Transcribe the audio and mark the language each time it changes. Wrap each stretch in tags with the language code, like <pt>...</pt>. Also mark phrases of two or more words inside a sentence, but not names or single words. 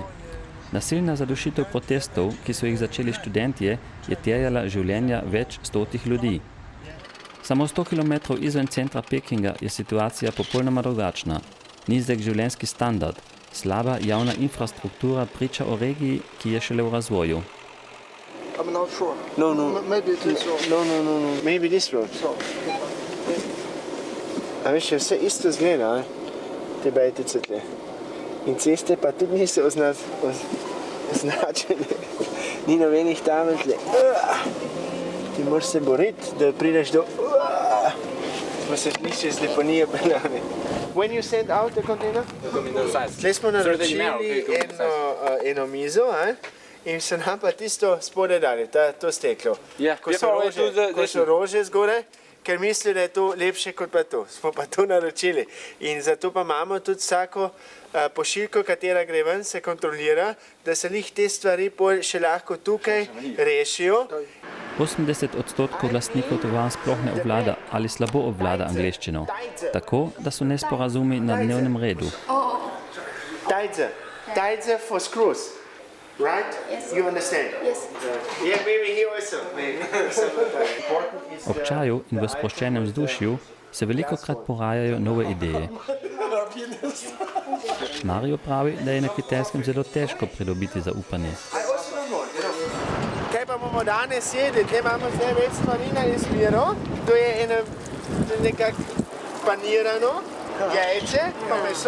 <sl>Nasilna zadušitev protestov, ki so jih začeli študentje, je terjala življenja več stotih ljudi. Samo 100 km izven centra Pekinga je situacija popolnoma drugačna. Nizek življenjski standard, slaba javna infrastruktura priča o regiji, ki je šele v razvoju.</sl> <en>I'm not sure. No. Maybe it is so. No. Maybe this road.</en> <sl>A veš, vse isto zgleda, te bajtice tle. In ceste pa tudi niso označene. Ni nobenih tabel tle. Ti moraš se boriti, da prideš do... Smo se šlišče z deponije peljane.</sl> <en>When you send out the container?</en> <sl>Tle smo naročili eno mizo, in so nam pa tisto spodaj dali, to steklo. Ko so rože zgore, ker misli, da je to lepše kot pa to. Smo pa to naročili. In zato pa imamo tudi vsako pošiljko, katera gre ven, se kontrolira, da se lih te stvari še lahko tukaj rešijo. 80% lastnikov tovarn sploh ne obvlada ali slabo obvlada angleščino, tako da so nesporazumi na dnevnem redu.</sl> <en>Tajce for screws. Right? Yes. You understand? Yes. Yeah, maybe he also.</en> <sl>Ob čaju in v sproščenem vzdušju se velikokrat porajajo nove ideje. Mario pravi, da je na Kitajskem zelo težko pridobiti zaupanje. Kaj pa bomo danes jedli? Tukaj imamo zdaj več stvari na izbiro. To je nekako panirano jajce, pa meso,</sl>